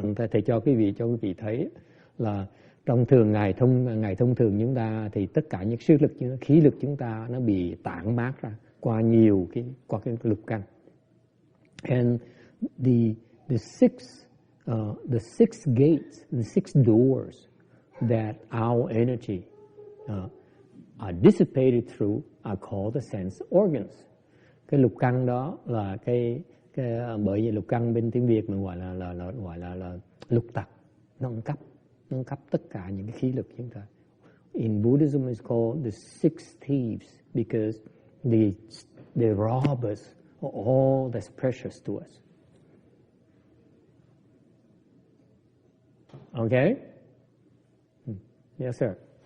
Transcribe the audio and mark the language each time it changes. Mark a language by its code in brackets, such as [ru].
[vi] Thầy cho quý vị thấy là trong ngày thông thường chúng ta thì tất cả những khí lực chúng ta nó bị tản mát ra qua cái lục căn. [en] And the six gates, the six doors that our energy are dissipated through are called the sense organs. [vi] Cái lục căn đó là cái bởi vì lục căn bên tiếng Việt mình gọi là lục tặc, nó cung cấp tất cả những cái khí lực chúng ta. [en] in Buddhism is called the 6 thieves, because they rob us of all that's precious to us. Okay? Yes, sir.